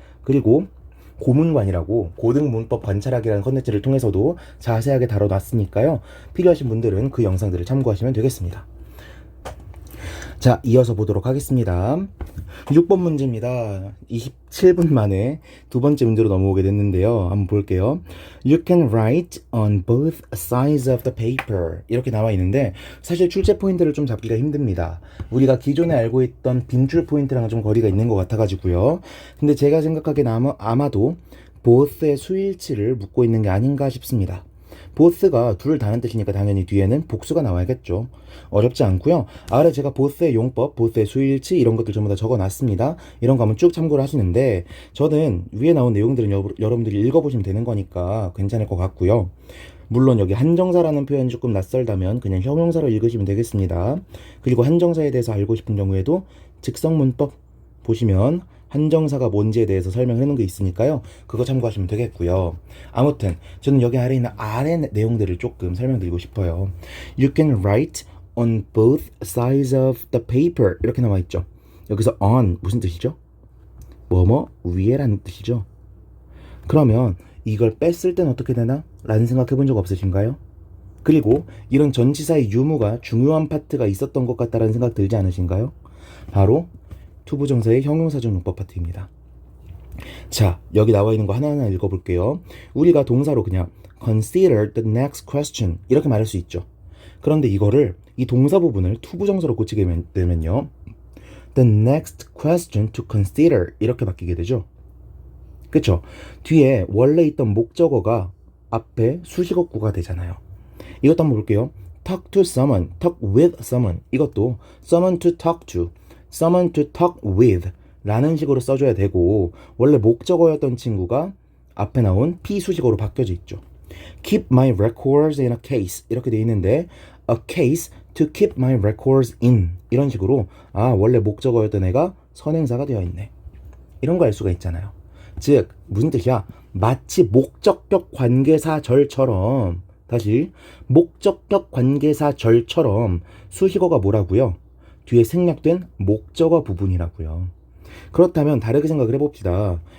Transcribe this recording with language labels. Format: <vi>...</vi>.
<ko>그리고 고문관이라고 고등문법 관찰하기라는 컨텐츠를 통해서도 자세하게 다뤄놨으니까요. 필요하신 분들은 그 영상들을 참고하시면 되겠습니다. 자, 이어서 보도록 하겠습니다. 6번 문제입니다. 27분 만에 두 번째 문제로 넘어오게 됐는데요. 한번 볼게요.</ko> <en>You can write on both sides of the paper.</en> <ko>이렇게 나와 있는데 사실 출제 포인트를 좀 잡기가 힘듭니다. 우리가 기존에 알고 있던 빈줄 포인트랑 좀 거리가 있는 것 같아가지고요. 근데 제가 생각하기엔 아마도 both의 수일치를 묻고 있는 게 아닌가 싶습니다. both가 둘 다는 뜻이니까 당연히 뒤에는 복수가 나와야겠죠. 어렵지 않고요. 아래 제가 both의 용법, both의 수일치 이런 것들 전부 다 적어놨습니다. 이런 거 한번 쭉 참고를 하시는데 저는 위에 나온 내용들은 여러분들이 읽어보시면 되는 거니까 괜찮을 것 같고요. 물론 여기 한정사라는 표현이 조금 낯설다면 그냥 형용사로 읽으시면 되겠습니다. 그리고 한정사에 대해서 알고 싶은 경우에도 즉석문법 보시면 한정사가 뭔지에 대해서 설명해 놓은 게 있으니까요. 그거 참고하시면 되겠고요. 아무튼 저는 여기 아래 있는 아래 내용들을 조금 설명드리고 싶어요.</ko> <en>You can write on both sides of the paper</en> <ko>이렇게 나와 있죠. 여기서 on 무슨 뜻이죠? 뭐뭐 위에라는 뜻이죠. 그러면 이걸 뺐을 땐 어떻게 되나? 라는 생각해 본 적 없으신가요? 그리고 이런 전치사의 유무가 중요한 파트가 있었던 것 같다라는 생각 들지 않으신가요? 바로 투부정사의 형용사적 용법 파트입니다. 자, 여기 나와 있는 거 하나하나 읽어볼게요. 우리가 동사로 그냥</ko> <en>consider the next question</en> <ko>이렇게 말할 수 있죠. 그런데 이거를 이 동사 부분을 투부정사로 고치게 되면요.</ko> <en>The next question to consider</en> <ko>이렇게 바뀌게 되죠. 그쵸? 뒤에 원래 있던 목적어가 앞에 수식어구가 되잖아요. 이것도 한번 볼게요.</ko> <en>talk to someone, talk with someone</en> <ko>이것도</ko> <en>someone to talk to someone to talk with</en> <ko>라는 식으로 써줘야 되고 원래 목적어였던 친구가 앞에 나온 피수식어로 바뀌어져 있죠.</ko> <en>keep my records in a case</en> <ko>이렇게 돼 있는데</ko> <en>a case to keep my records in</en> <ko>이런 식으로 원래 목적어였던 애가 선행사가 되어 있네. 이런 거 알 수가 있잖아요. 즉 무슨 뜻이야? 마치 목적격 관계사절처럼, 다시 목적격 관계사절처럼 수식어가 뭐라고요? 뒤에 생략된 목적어 부분이라고요. 그렇다면 다르게 생각을 해봅시다.</ko>